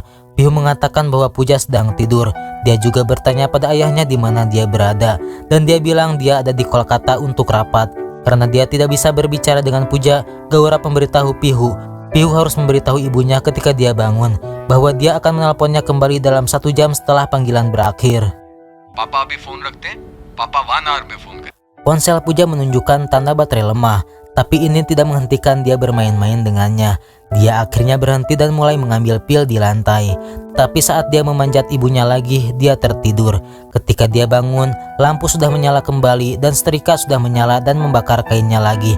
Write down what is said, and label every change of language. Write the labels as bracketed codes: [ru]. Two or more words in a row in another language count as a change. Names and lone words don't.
[id] Pihu mengatakan bahwa Puja sedang tidur. Dia juga bertanya pada ayahnya di mana dia berada. Dan dia bilang dia ada di Kolkata untuk rapat. Karena dia tidak bisa berbicara dengan Puja, Gaurap memberitahu Pihu. Pihu harus memberitahu ibunya ketika dia bangun bahwa dia akan menelponnya kembali dalam 1 jam setelah panggilan berakhir. [hi] पापा अभी फोन रखते हैं पापा 1 hour में फोन कर [id] Ponsel Puja menunjukkan tanda baterai lemah, tapi ini tidak menghentikan dia bermain-main dengannya. Dia akhirnya berhenti dan mulai mengambil pil di lantai. Tapi saat dia memanjat ibunya lagi, dia tertidur. Ketika dia bangun, lampu sudah menyala kembali dan setrika sudah menyala dan membakar kainnya lagi.